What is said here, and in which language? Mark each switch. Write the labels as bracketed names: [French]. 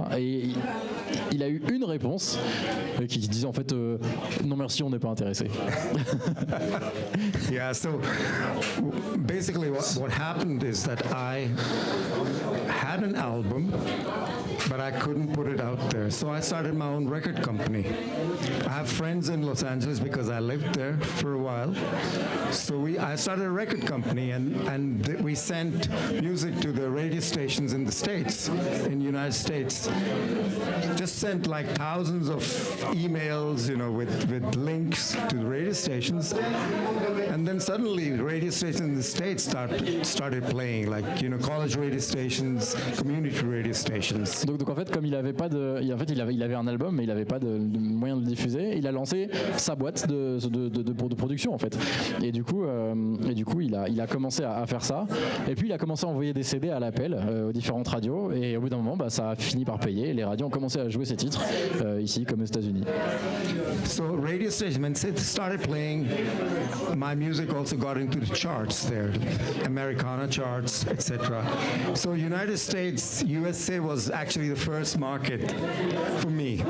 [French] Et il a eu une réponse qui disait en fait non merci, on n'est pas intéressé. [English] Yeah, so basically what happened is that I had an album, but I couldn't put it out there. So I started my own record company. I have friends in Los Angeles because I lived there for a while. So I started a record company, and we sent music to the radio stations in the States, in the United States. Just sent like thousands of emails, with links to the radio stations. And then suddenly radio stations in the States started playing, like, college radio stations, community radio stations. [French] Donc en fait, comme il avait un album, mais il n'avait pas de moyen de le diffuser, il a lancé sa boîte de production en fait. Et du coup, il a commencé à faire ça. Et puis il a commencé à envoyer des CD à l'appel aux différentes radios. Et au bout d'un moment, ça a fini par payer. Les radios ont commencé à jouer ses titres ici comme aux États-Unis. [English] So radio stations, when they started playing, my music also got into the charts there, Americana charts, etc. So United States, USA was actually the first market for me.